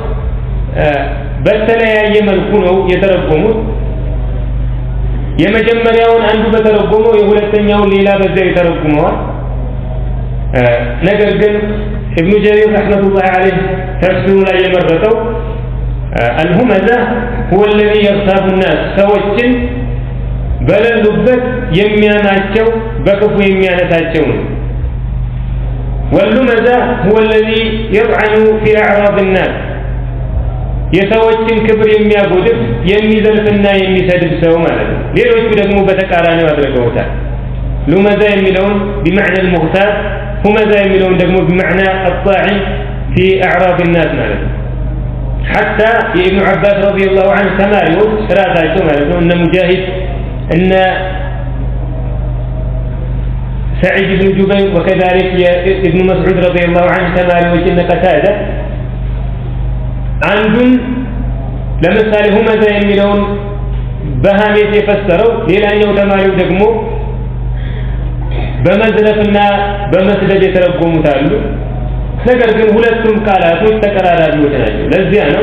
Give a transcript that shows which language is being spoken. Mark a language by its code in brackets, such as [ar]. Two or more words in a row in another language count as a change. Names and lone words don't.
[am] በተለያየ መልኩ ነው የተረጎሙት። የመጀመሪያውን አንዱ በተረጎመው የሁለተኛውን ሌላ በዚያ የተረጎመዋል። ነገር ግን ኢብኑ ጀሪር [ar] رحمة الله عليه [am] ተፍሲሩ ላይ የመረጠው [ar] الهمزة هو الذي يغتاب الناس፣ [am] ሰዎችን በሌሉበት የሚያማቸው በክፉ የሚያነሳቸው ነው። [ar] واللمزة هو الذي يطعن في أعراض الناس፣ [am] የሰዎችን ክብር የሚያጎድፍ የሚዘልፍና የሚሰድብ ሰው ማለት ነው። ሌሎቹ ደግሞ በተቃራኒው አድርገውታል። ሉመዛ የሚለውን [ar] بمعنى المغتاب፣ [am] ሁመዛ የሚለውን ደግሞ [ar] بمعنى الطاعن في أعراض الناس [am] ማለት ነው። حتى የኢብኑ ዓባስ [ar] رضي الله عنه [am] ተማሪዎች ራሳቸው ማለት ነው እነ ሙጃሂድ እነ [ar] سعيد بن جبير وكذلك ابن مسعود رضي الله عنه [am] ተማሪዎች እነ ቀታዳ አንዱን ለምሳሌ ሁመዛ የሚለውን በሐሜት የፈሰረው፣ ሌላኛው ተማሪው ደግሞ በመዝለፍና በመስደድ የተረጎሙት አሉ። ነገር ግን ሁለቱም ቃላቶች ተቀራራቢዎች ናቸው። ለዚያ ነው